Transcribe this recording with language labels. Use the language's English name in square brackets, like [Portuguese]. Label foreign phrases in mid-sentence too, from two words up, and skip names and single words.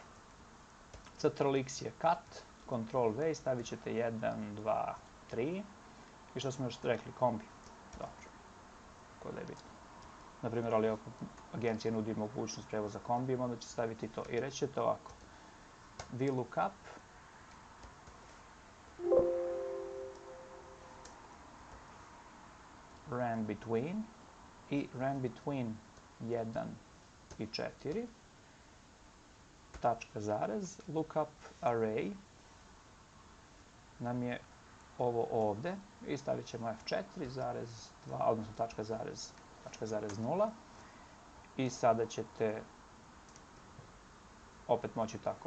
[Bosnian] Ctrl-X je cut, Ctrl-V i stavit ćete 1, 2, 3. I što smo još rekli? Kombi. Dobro. Ko da je bitno. Naprimjer, ali ako agencija nudi mogućnost prevoza kombijem, onda će staviti to. I reći ćete ovako. VLOOKUP rand between i rand between 1 i 4 tačka zarez [English] lookup array [Bosnian] nam je ovo ovdje i stavit ćemo F4 zarez 2, odnosno tačka zarez 0 i sada ćete opet moći tako.